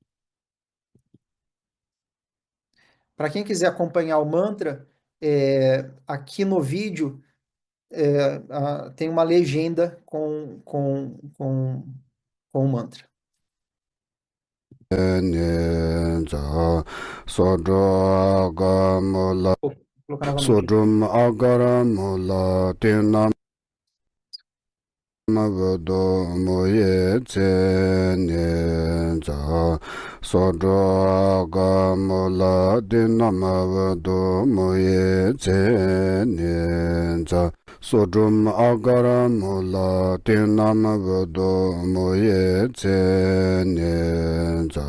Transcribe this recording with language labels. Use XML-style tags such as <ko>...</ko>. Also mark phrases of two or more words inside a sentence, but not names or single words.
<pt>Para quem quiser acompanhar o mantra, aqui no vídeo tem uma legenda com o mantra. Vou colocar novamente aqui. Sodrum agaramula tinam mavado moye tse Sodra agamula tinam mavado moye tse Sodrum agaramula tinam mavado moye tse</pt>